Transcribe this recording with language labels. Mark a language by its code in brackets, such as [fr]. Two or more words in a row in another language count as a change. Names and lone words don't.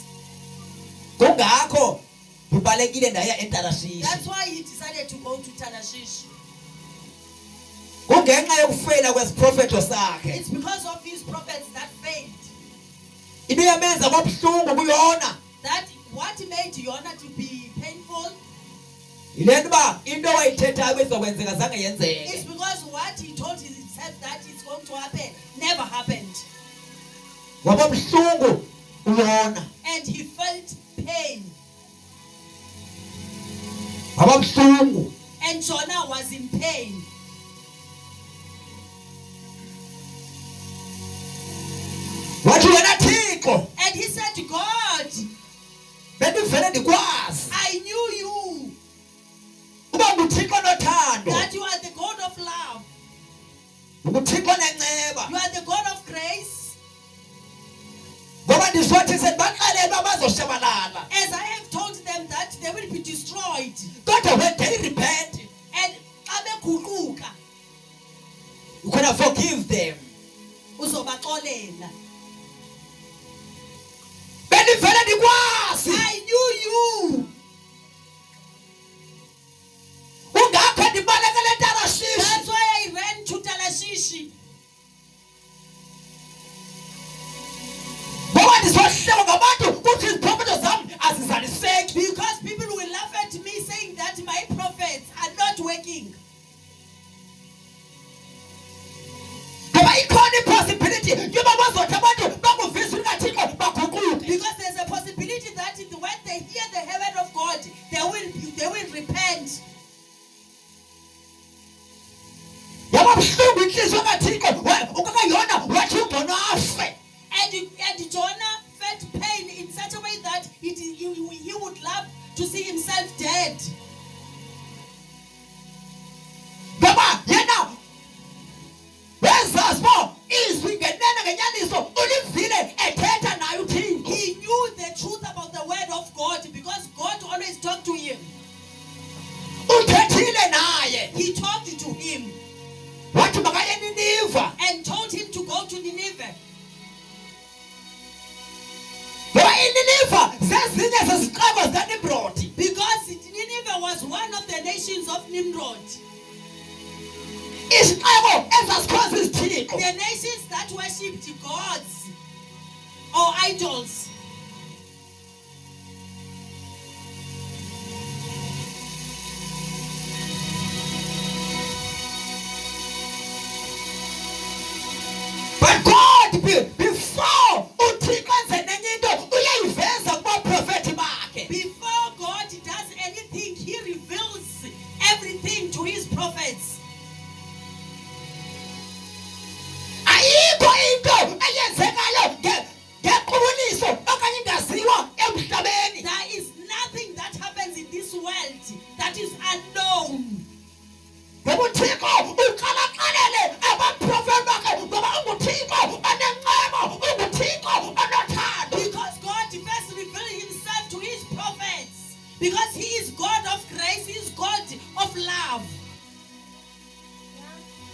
[xh] Kungakho kubalekile ndaya eTarashishi. [en] That's why he decided to go to Tarshish. [xh] Kungenxa yokufeyila kwesiprofeto sakhe. [en] It's because of his prophets that failed. [xh] Into yamenza kwabuhlungu kuYona. [en] That what made Jonah to be painful [xh] Ile nto into wayithethayo bezokwenzeka zange yenzeke. [en] is because what he told himself that it's going to happen never happened. [xh] Kwabuhlungu uYona. [en] And he felt pain. [xh] Kwabuhlungu. [en] And Jonah was in pain. [xh] Wathi wena Thixo [en] And he said to God, [xh] bendivele ndikwazi [en] I knew you, [xh] uba nguThixo nothando. [en] that you are the God of love. [xh] UThixo nenceba. [en] You are the God of grace. [xh] Ngoba ndizothi sendibaxelele uba bazoshabalala. [en] As I have told them that they will be destroyed. Kodwa when they repent, [xh] And xa beguquka, [en] you can forgive them. [xh] uzobaxolela. Bendivele ndikwazi. [en] I knew you. [xh] Kungakho ndibalekele eTarashishi. [en] That's why I ran to Tarshish. [xh] Ngoba ndizohlekwa ngabantu kuthi iziphrofeto zam azizaliseki. [en] Because people will laugh at me saying that my prophets are not working. [xh] Ngoba ikhona ipossibility yoba bazothi abantu bakuvisa ukaThixo baguquke. [en] Because there's a possibility that when they hear the heaven of God, they will repent. [xh] Yababuhlungu inhliziyo kaThixo ukaYona wathi ungcono afe. [en] And Jonah felt pain in such a way that he would love to see himself dead. [xh] Ngoba yena wezazi bo izwi ngenene ngenyaniso ulivile ethetha naye uThixo. [en] He knew the truth about the word of God because God always talked to him. [xh] Uthethile naye. [en] He talked to him [xh] Wathi makaye eNiniva. [en] and told him to go to Nineveh. [xh] Ngoba iNiniva zezinye zezixeko zikaNimrodi. [en] Because Nineveh was one of the nations of Nimrod. [xh] Izixeko ezazikhonza izithixo. [en] The nations that worshipped gods or idols. But God before [xh] uThixo enze nenye into uyayiveza kubaprofethi bakhe. [en] Before God does anything, he reveals everything to his prophets. [xh] Ayikho into eyenzekayo ngequbuliso okanye ingaziwa emhlabeni. [en] There is nothing that happens in this world that is unknown. [xh] Ngoba uThixo uqalaxelele abaprofethi bakhe ngoba unguThixo onenceba, unguThixo onothando. [en] Because God first revealed himself to his prophets. Because he is God of grace, he is God of love.